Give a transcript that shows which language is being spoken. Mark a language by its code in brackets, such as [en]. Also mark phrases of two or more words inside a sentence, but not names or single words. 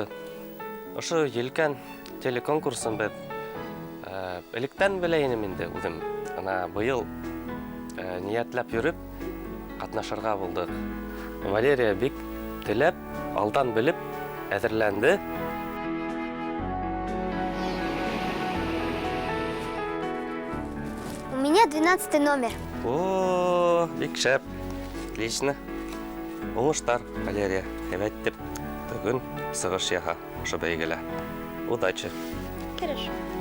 [tt] Ошо елкән телеконкурсын бит электән беләйнем инде үзем. Ана быел ниятләп йөреп катнашырга булдык. Валерия бик теләп, алдан белеп әзерләнде. [ru] У меня 12 номер. О, [tt] бик шәп. Отлично. Уңыштар, Валерия. Әйбәт бүген сыгыш яха ошо бәйгелә. [ru] Удачи. Хорошо.